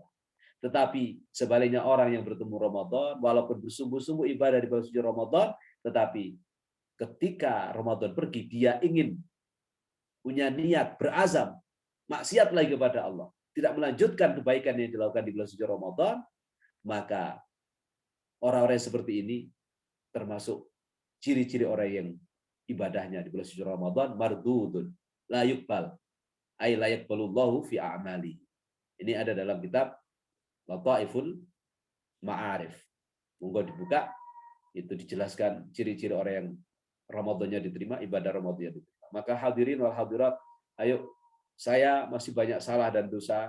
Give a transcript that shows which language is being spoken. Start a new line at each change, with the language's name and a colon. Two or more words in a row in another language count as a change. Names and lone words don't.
Indonesian: Tetapi sebaliknya orang yang bertemu Ramadan, walaupun bersungguh-sungguh ibadah di bulan suci Ramadan, tetapi ketika Ramadan pergi, dia ingin punya niat, berazam, maksiat lagi kepada Allah. tidak melanjutkan kebaikan yang dilakukan di bulan suci Ramadan, maka orang-orang seperti ini termasuk ciri-ciri orang yang ibadahnya di bulan suci Ramadan
Arabic: مردود لا يقبل أي لا يقبل الله في أعمالي.
Indonesian: Ini ada dalam kitab Lataiful Ma'arif. Monggo dibuka, itu dijelaskan ciri-ciri orang yang Ramadannya diterima, ibadah Ramadannya diterima. Maka
Arabic: حاضرين والحاضرات,
Indonesian: ayo, saya masih banyak salah dan dosa.